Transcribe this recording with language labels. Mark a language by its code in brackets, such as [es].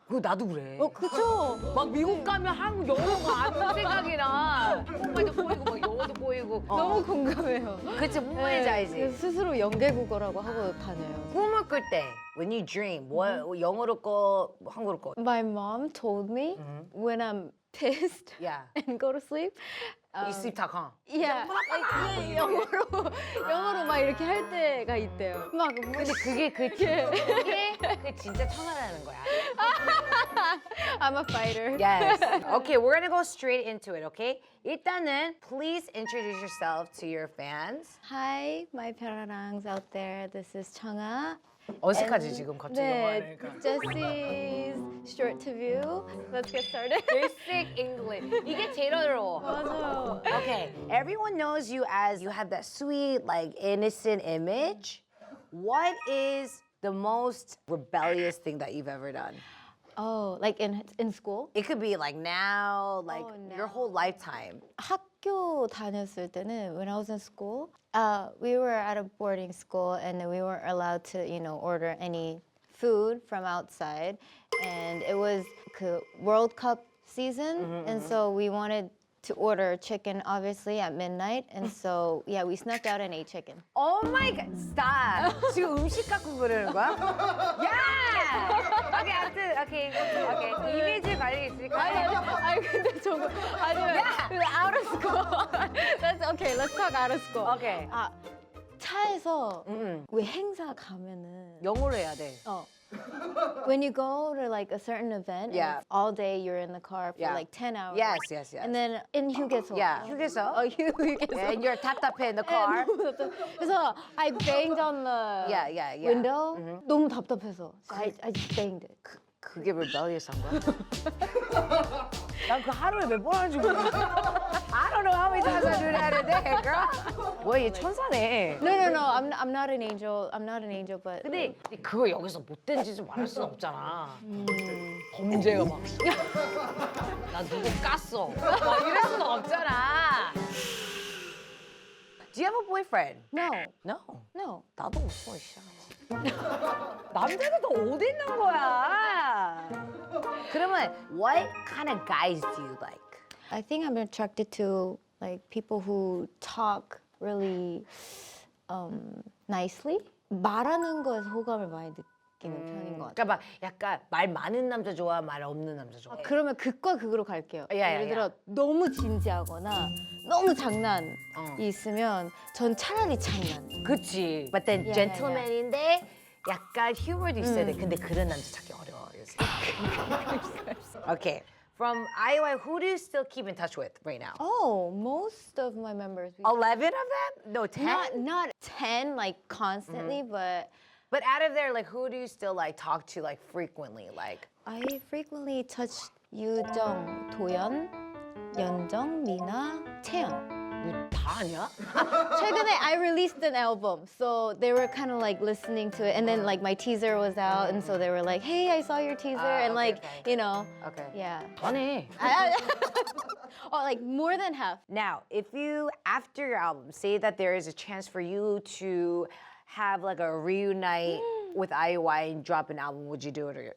[ko] 그거 나도 그래. 그쵸? 막 미국 가면 한국 영어가 안 생각이 나. 한국말도 보이고 막 영어도 보이고. 너무 공감해요. 그치, 뭔 말인지 알지? 그래서 스스로 연계국어라고 하고 다녀요. 꿈을 꿀 때, [en] when you dream, [ko] 뭐 영어로 꺼, 뭐 한국어로 꺼? [en] My mom told me when I'm pissed Yeah. and go to sleep. [ko] 이슬타강. [en] Yeah, like, [ko] 영어로 막 이렇게 할 때가 있대요. 막 근데 그게 그 진짜 청아라는 거야. [en] I'm a fighter. Yes. Okay, we're gonna go straight into it, okay? [ko] 일단은 [en] please introduce yourself to your fans. Hi, my pararangs out there. This is 청아. [ko] 어색하지 지금 갑자기 영어 네, 하니까. [en] Jessie's short to view. Let's get started. Basic English. [ko] 이게 제일 어려워. 맞아요. [en] Okay, everyone knows you as you have that sweet, like innocent image. What is the most rebellious thing that you've ever done? Oh, like in school? It could be like now, like Oh, your whole lifetime. [ko] 학교 다녔을 때는 [en] when I was in school, we were at a boarding school and we weren't allowed to, order any food from outside. And it was 그 World Cup season, and so we wanted to order chicken, obviously, at midnight. And so, yeah, we snuck out and ate chicken. Oh my god, stop. [ko] 지금 음식 갖고 그러는 거야? 야! 오케이, 아무튼, 오케이. 이미지 관리 있으니까. 아니, 근데 저거, 아니면, [en] out of school. Let's talk out of school. [ko] 오케이. 차에서 왜 행사 가면은 영어로 해야 돼. [en] when you go to like a certain event, Yeah. and it's all day you're in the car for Yeah. like 10 hours. Yes. And then in 휴게소. Yeah, 휴게소. [ko] 휴게소. [en] And you're [ko] 답답해 [en] in the car. [ko] 그래서 [en] I banged on the Yeah. window. [ko] 너무 답답해서. [en] So I just banged it. [ko] 그게 rebellious 한 거야? 난 그 하루에 몇 번 하는지 모르겠어. [en] I don't know how many times I do that a day. okay, girl. [ko] 뭐야, 얘 천사네. [en] No. I'm not an angel. I'm not an angel, but [ko] 근데 그거 여기서 못된 짓을 말할 수는 없잖아. 범죄가 막. 나 누구 깠어. 막 이럴 수는 없잖아. [en] Do you have a boyfriend? no. No. No. [ko] 나도 없어, 씨. 남자들도 어디 있는 거야? 그러면 [en] what kind of guys do you like? I think I'm attracted to like people who talk really nicely. [ko] 말하는 거에서 호감을 많이 느끼는 편인 것 같아요. 그러니까 막 약간 말 많은 남자 좋아, 말 없는 남자 좋아. 그러면 극과 극으로 갈게요. 야, 예를 야. 들어 너무 진지하거나 너무 장난이 있으면 전 차라리 장난. 그치. [en] But then [ko] 야, gentleman인데 약간 휴머도 있어야 돼. 근데 그런 남자 찾기 어려워 요새. [en] Okay. From IOI, who do you still keep in touch with right now? Oh, most of my members. 11 of them? No, 10? Not 10 like constantly, but But out of there, like, who do you still like talk to like frequently? Like, I frequently touch 유정, 도연, 연정, 미나, 채연. [ko] 다 아냐? 최근에 [en] I released an album, so they were kind of like listening to it, and then like my teaser was out, and so they were like, "Hey, I saw your teaser," and okay, like okay. you know, Okay. yeah. [ko] 아네. [en] Oh, like more than half. Now, if you, after your album, say that there is a chance for you to have like a reunite with IOI and drop an album, would you do it? Or